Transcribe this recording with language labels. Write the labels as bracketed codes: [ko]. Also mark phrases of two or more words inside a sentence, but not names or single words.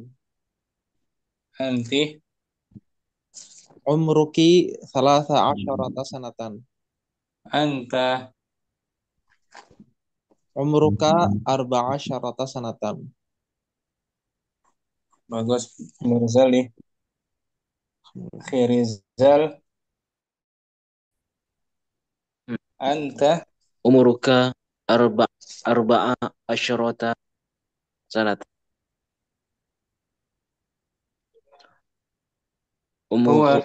[ar] Anti. عمرك 13 سنة. Anta. عمرك 14 سنة. Bagus Ibn Rizaldi. أخي Rizal. أنت. عمرك أربع عشرة سنة. Huwa.